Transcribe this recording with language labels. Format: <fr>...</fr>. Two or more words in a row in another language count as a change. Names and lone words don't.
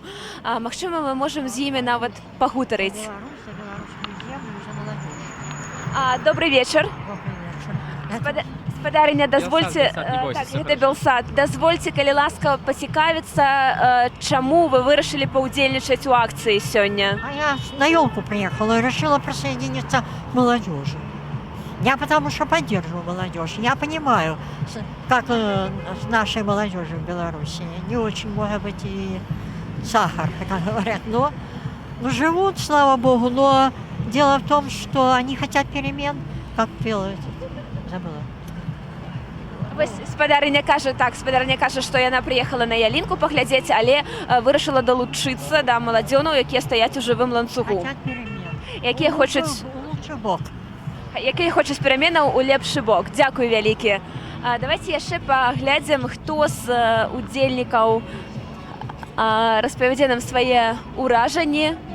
<be>Магчыма, мы можам з імі нават пагутарыць. Добрый вечар. Спадарыня, дазвольце, гэта Белсад, дазвольце, калі ласка, пацікавіцца, чаму вы вырашылі паўдзельнічаць у акцыі сёння?</be> <ru>Я на ёлку приехала и решила присоединиться к молодежи. Я потому что поддерживаю молодежь. Я понимаю, как с нашей молодежью в Беларуси. Не очень, может быть, и сахар, как говорят, но живут, слава богу. Но дело в том, что они хотят перемен, как пела, забыла.</ru> <be>Вось спадарыня кажа, што яна прыехала на ялінку паглядзець, але вырашыла далучыцца да маладзёнаў, якія стаяць у жывым ланцугу. Якія хочуць пераменаў у лепшы бок. Дзякуй вялікі. Давайте яшчэ паглядзім, хто з удзельнікаў распавядзе нам свае ўражанні.</be>